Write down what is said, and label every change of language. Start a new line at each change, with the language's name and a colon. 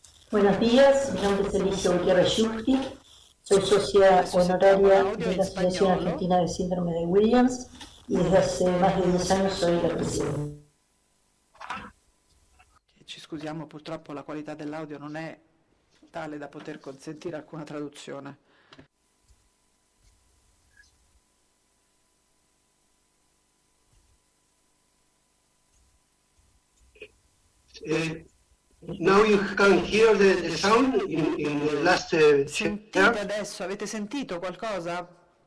Spanish: Buenos días, mi nombre es Alicia Gutiérrez Yusti, soy socia honoraria de la Asociación Argentina de Síndrome de Williams y desde hace más de 10 años soy la presidenta.
Italian: Ci scusiamo, purtroppo la qualità dell'audio non è tale da poter consentire alcuna traduzione.
English: Now you can hear the sound in the last
Italian: Sentite adesso, avete sentito qualcosa?